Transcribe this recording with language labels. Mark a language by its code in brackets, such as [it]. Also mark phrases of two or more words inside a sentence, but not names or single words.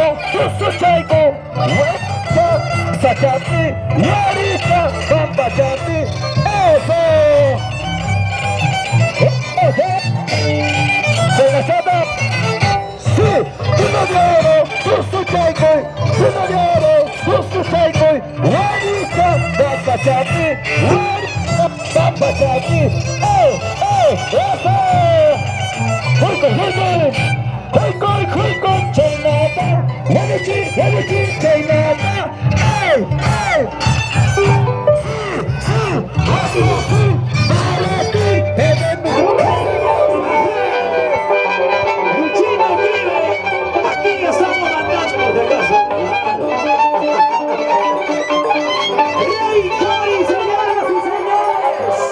[es] ¡Eso, Chaico! ¡Huepa! ¡Sachati! ¡Yarita! ¡Pampa, Chati! ¡Eso! ¡Eso! ¡Se la chata! ¡Sí! ¡Uno de oro! ¡Eso, Chaico! ¡Uno de oro! ¡Eso, Chaico! ¡Yarita! ¡Pampa, Chati! ¡Yarita! ¡Pampa, Chati! ¡Eso! ¡Juico, juico! ¡Juico, juico! ¡Chainata! ¡Wanichi, wanichi! ¡Chainata! ¡Ey, ey! ¡Sí, sí! ¡Así, sí! ¡Para ti! Luchino vive, aquí estamos mandando de casa. Rey Cori, señoras y señores.